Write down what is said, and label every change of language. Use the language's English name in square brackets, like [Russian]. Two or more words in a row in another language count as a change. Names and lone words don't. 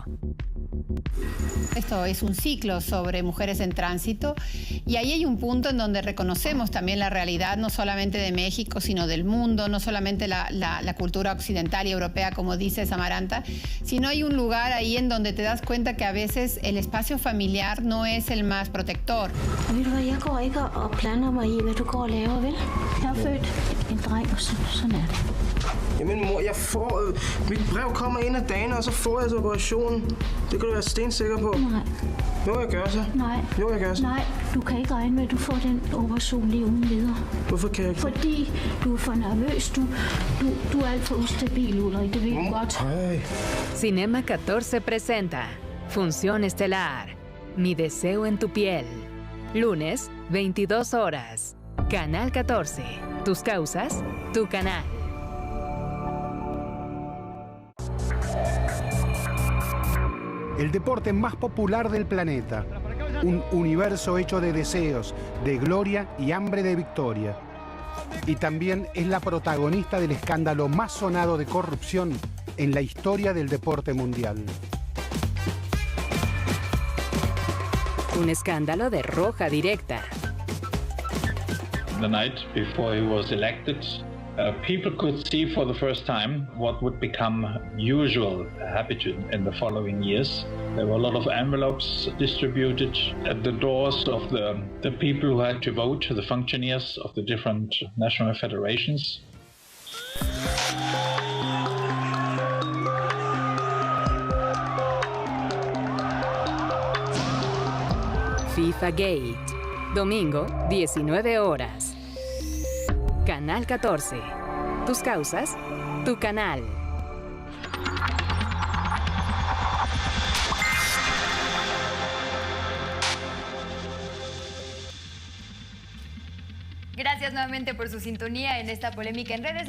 [Spanish] Esto es un ciclo sobre mujeres en tránsito y ahí hay un punto en donde reconocemos también la realidad no solamente de México, sino del mundo, no solamente la cultura occidental y europea, como dice Samaranta, sino hay un lugar ahí en donde te das cuenta que a veces el espacio familiar no es el más protector. [Danish] Jeg går ikke og planer mig i, hvad du går og laver, vel? Jeg er født en dreng, og sådan er det. Jamen mor, mit brev kommer en af dagene, og så får jeg så operationen. Det kan du være stensikker på. Nej. Jo, jeg gør så. Nej. Jo, jeg gør så. Nej, du kan ikke regne med, at du får den operation lige uden videre. Hvorfor kan jeg ikke? Fordi du er for nervøs. Du er alt for ustabil, Ulrik. Det ved jeg godt. Hey. [Spanish] Cinema 14 presenta Función Estelar. Mi deseo en tu piel. Lunes, 22 horas. Canal 14. Tus causas, tu canal. El deporte más popular del planeta. Un universo hecho de deseos, de gloria y hambre de victoria. Y también es la protagonista del escándalo más sonado de corrupción en la historia del deporte mundial. Un escándalo de roja directa. [English] The night before he was elected, People could see for the first time what would become usual habit in the following years. There were a lot of envelopes distributed at the doors of the people who had to vote, the functionaries of the different national federations. [Spanish] FIFA Gate, domingo, 19 horas. Canal 14. Tus causas, tu canal. Gracias nuevamente por su sintonía en esta polémica en redes.